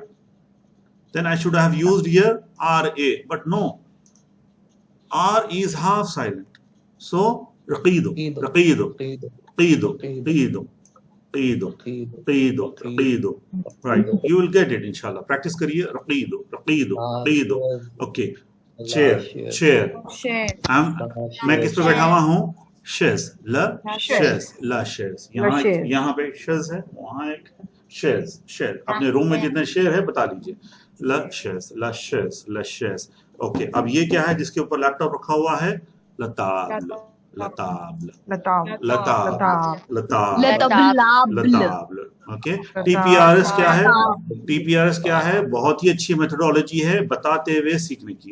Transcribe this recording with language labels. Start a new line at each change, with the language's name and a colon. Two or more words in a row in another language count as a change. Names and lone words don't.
English: Then I should have used here RA, but no, R is half silent. So raqido, right? You will get it inshallah.
Hindi: Practice kariye. Raqido. Okay.
English: Chair.
Hindi: मैं किस पे बैठा हुआ हूँ?
French: Chaise. La chaise.
Hindi: यहाँ पे chaise है, वहाँ एक chaise. अपने रूम में जितने chair है बता लीजिए.
French: La chaise.
Hindi: ओके, अब ये क्या है जिसके ऊपर लैपटॉप रखा हुआ है?
French: la table. ओके.
Hindi: TPRS क्या है? बहुत ही अच्छी मेथोडोलॉजी है बताते हुए सीखने की.